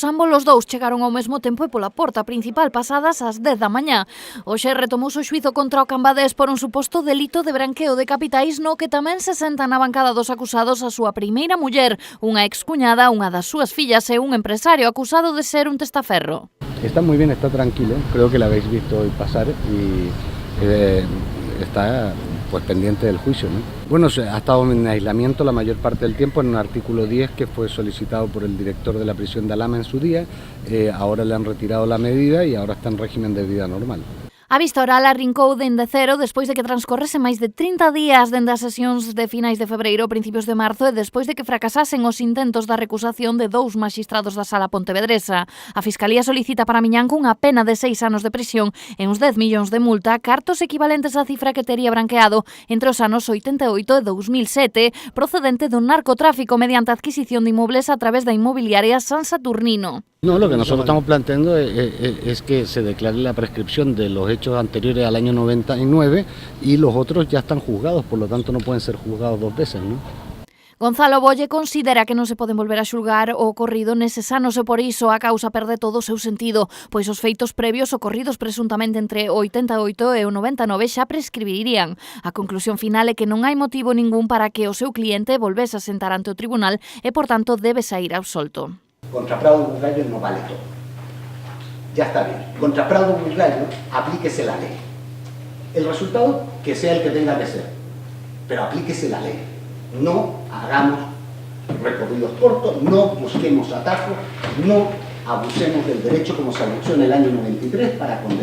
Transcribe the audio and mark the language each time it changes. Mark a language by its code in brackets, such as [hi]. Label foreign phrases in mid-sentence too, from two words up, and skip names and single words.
[gl] Ambos os dous chegaron ao mesmo tempo e pola porta principal pasadas as 10 da mañá. Hoxe retomouse o xuízo contra o Cambadés por un suposto delito de branqueo de capitais, no que tamén se senta na bancada dos acusados a súa primeira muller, unha excuñada, unha das súas fillas e un empresario acusado de ser un testaferro. [es] Está muy bien, está tranquilo, creo que la habéis visto hoy pasar y está pues pendiente del juicio, ¿no? Bueno, ha estado en aislamiento la mayor parte del tiempo en un artículo 10 que fue solicitado por el director de la prisión de Alhama en su día. Ahora le han retirado la medida y ahora está en régimen de vida normal. [gl] A vista oral arrincou dende cero despois de que transcorrese máis de 30 días dende as sesións de finais de febreiro, principios de marzo, e despois de que fracasasen os intentos da recusación de dous maxistrados da Sala Pontevedresa. A Fiscalía solicita para Miñanco unha pena de 6 anos de prisión e uns 10 millóns de multa, cartos equivalentes á cifra que tería branqueado entre os anos 88 e 2007, procedente do narcotráfico mediante adquisición de inmobles a través da inmobiliaria San Saturnino. [es] No, lo que nosotros estamos planteando es que se declare la prescripción de los hechos anteriores al año 99 y los otros ya están juzgados, por lo tanto no pueden ser juzgados dos veces, ¿no? [gl] Gonzalo Bolle considera que non se poden volver a xulgar o ocorrido neses anos e por iso a causa perde todo o seu sentido, pois os feitos previos ocorridos presuntamente entre o 88 e o 99 xa prescribirían. A conclusión final é que non hai motivo ningún para que o seu cliente volvese a sentar ante o tribunal e, por tanto, debe sair absolto. [es] Contra Prado Bugallo no vale todo. Ya está bien. Contra Prado Bugallo aplíquese la ley. El resultado que sea el que tenga que ser, pero aplíquese la ley. No hagamos recorridos cortos, no busquemos atajos, no abusemos del derecho como se abusó en el año 93 para condenarlo.